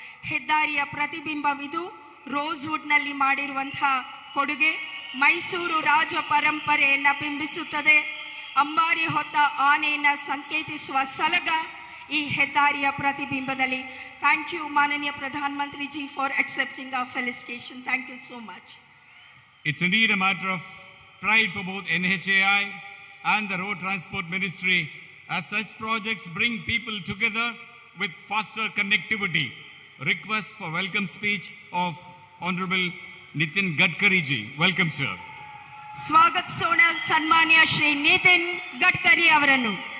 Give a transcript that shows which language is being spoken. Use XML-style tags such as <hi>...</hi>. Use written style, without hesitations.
<kn>ಹೆದ್ದಾರಿಯ ಪ್ರತಿಬಿಂಬವಿದು ರೋಸ್ವುಡ್ನಲ್ಲಿ ಮಾಡಿರುವಂತಹ ಕೊಡುಗೆ ಮೈಸೂರು ರಾಜ ಪರಂಪರೆಯನ್ನು ಬಿಂಬಿಸುತ್ತದೆ. ಅಂಬಾರಿ ಹೊತ್ತ ಆನೆಯನ್ನು ಸಂಕೇತಿಸುವ ಸಲಗ ಈ ಹೆದ್ದಾರಿಯ ಪ್ರತಿಬಿಂಬದಲ್ಲಿ.</kn> <en>Thank you ಮಾನನೀಯ ಪ್ರಧಾನಮಂತ್ರಿ ji for accepting our felicitation. Thank you so much. It's indeed a matter of pride for both NHAI and the Road Transport Ministry, as such projects bring people together with faster connectivity. Request for welcome speech of Honorable Nitin Gadkari ji. Welcome, sir.</en> <kn>ಸ್ವಾಗತಿಸೋಣ ಸನ್ಮಾನ್ಯ ಶ್ರೀ ನಿತಿನ್ ಗಡ್ಕರಿ ಅವರನ್ನು.</kn>